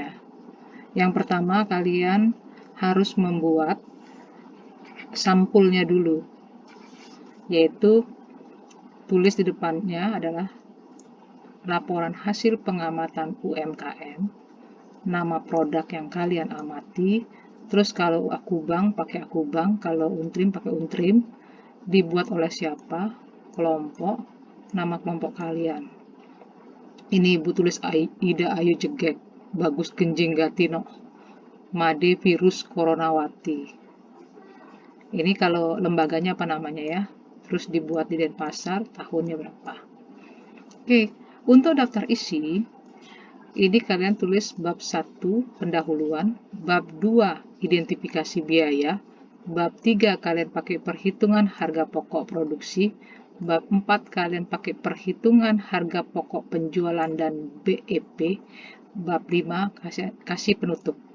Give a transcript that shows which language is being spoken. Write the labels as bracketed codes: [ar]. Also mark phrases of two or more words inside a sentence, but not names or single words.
[id] Yang pertama kalian harus membuat sampulnya dulu, yaitu tulis di depannya adalah laporan hasil pengamatan UMKM, nama produk yang kalian amati, terus kalau akubang pakai akubang, kalau untrim pakai untrim, dibuat oleh siapa, kelompok, nama kelompok kalian. Ini Ibu tulis Ida Ayu Jegek, Bagus Genjing Gatino, Made Virus Coronawati. Ini kalau lembaganya apa namanya ya, terus dibuat di Denpasar, tahunnya berapa. Oke, untuk daftar isi, ini kalian tulis bab 1 pendahuluan, bab 2 identifikasi biaya, bab 3 kalian pakai perhitungan harga pokok produksi, bab 4 kalian pakai perhitungan harga pokok penjualan dan BEP, bab 5 kasih penutup.